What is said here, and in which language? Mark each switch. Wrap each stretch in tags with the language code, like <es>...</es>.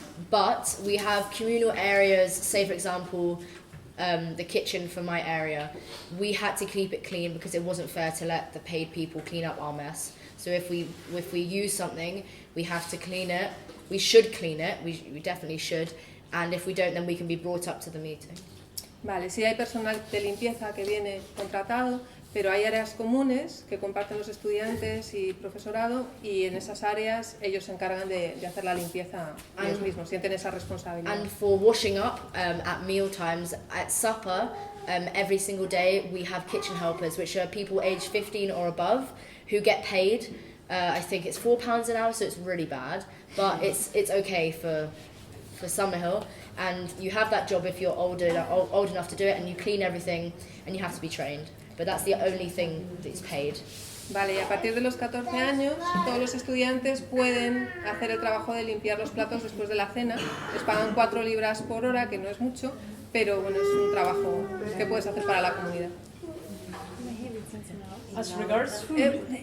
<en>But we have communal areas, say for example, the kitchen for my area. We had to keep it clean because it wasn't fair to let the paid people clean up our mess. So if we use something, we have to clean it. We should clean it, we definitely should. And if we don't, then we can be brought up to the meeting.</en> <es>Vale, sí hay personal de limpieza que viene contratado, pero hay áreas comunes que comparten los estudiantes y profesorado y en esas áreas ellos se encargan de hacer la limpieza ellos mismos, sienten esa responsabilidad.</es> <en>And for washing up at meal times, at supper, every single day we have kitchen helpers, which are people aged 15 or above who get paid. I think it's £4 an hour, so it's really bad, but it's okay for Summerhill, and you have that job if you're old enough to do it, and you clean everything, and you have to be trained. But that's the only thing that's paid.</en> <es>Vale, y a partir de los 14 años, todos los estudiantes pueden hacer el trabajo de limpiar los platos después de la cena. Les pagan 4 libras por hora, que no es mucho, pero bueno, es un trabajo que puedes hacer para la comunidad.</es> <en>As regards food.</en>